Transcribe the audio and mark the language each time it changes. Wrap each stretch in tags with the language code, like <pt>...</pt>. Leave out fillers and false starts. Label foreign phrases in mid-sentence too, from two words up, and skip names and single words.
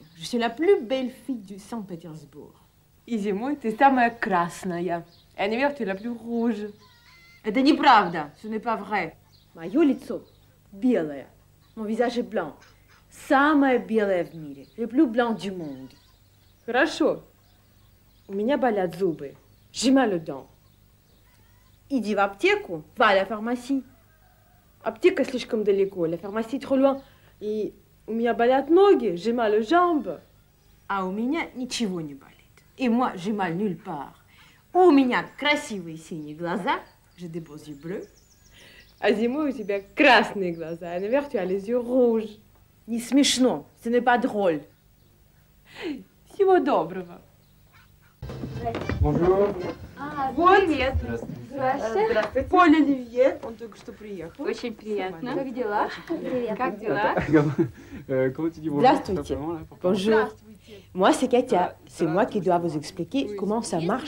<fr>Je suis la plus belle fille du Saint-Pétersbourg.</fr> <ru>И зимой ты самая красная.</ru> <fr>Et en hiver, tu es la plus rouge.</fr> <ru>Это неправда.</ru> <fr>Ce n'est pas vrai.</fr> <ru>Мое лицо белое.</ru> <fr>Mon visage est blanc.</fr> <ru>Самое белое в мире.</ru> <fr>Le plus blanc du monde.</fr> <ru>Хорошо. У меня болят зубы.</ru> <fr>J'ai mal aux dents.</fr> <ru>Иди в аптеку.</ru> <fr>Va à la pharmacie.</fr> <ru>Аптека слишком далеко.</ru> <fr>La pharmacie trop loin.</fr> <ru>И у меня болят ноги,</ru> <fr>j'ai mal aux jambes.</fr> <ru>А у меня ничего не болит. И</ru> <fr>moi, j'ai mal nulle part.</fr> <ru>У меня красивые синие глаза,</ru> <fr>j'ai des beaux yeux bleus.</fr> <ru>А зимой у тебя красные глаза, а наверх</ru> <fr>tu as les yeux rouges.</fr> <ru>Не смешно,</ru> <fr>ce n'est pas drôle.</fr> <ru>Всего доброго.</ru> <fr>Bonjour.</fr> <ru>Вот. Привет. Здравствуйте. Поль Оливье, он только что приехал. Очень приятно. Как дела? Привет. Как дела?</ru> <fr>Comment tu dis bonjour? Здравствуйте. Bonjour. Moi, c'est Katia. C'est moi qui dois vous expliquer comment ça marche.</fr>